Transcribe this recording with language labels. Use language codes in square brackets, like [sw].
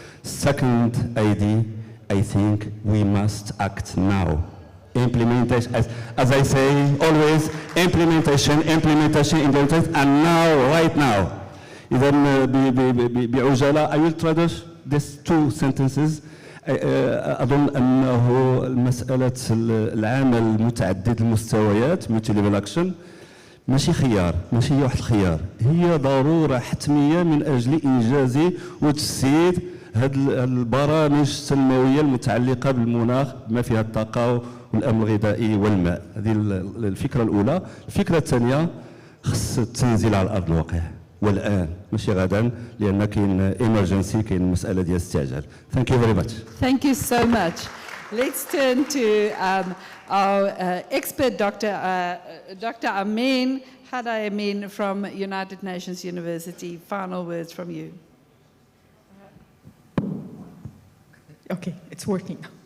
[en] Second idea, I think we must act now. Implementation, as I say always, implementation, and now, right now. [ar] إذا بعجالة, [en] I will traduce these 2 sentences. [ar] أظن أنه مسألة العمل المتعدد المستويات [en] multi-level action [ar] ماشي خيار، ماشي واحد الخيار، هي ضرورة حتمية من أجل إنجاز وتسيير هذه البرامج التنموية المتعلقة بالمناخ بما فيها الطاقة والأمن الغذائي والماء. هذه الفكرة الأولى. الفكرة الثانية خص التنزيل على أرض الواقع والآن ماشي غدا لأن كاين emergency كاين مسألة ديال الاستعجال. [en] Thank you very much. Thank you so much. Let's turn to our expert, Dr. Amin Hada Amin from United Nations University. Final words from you. Okay, it's working.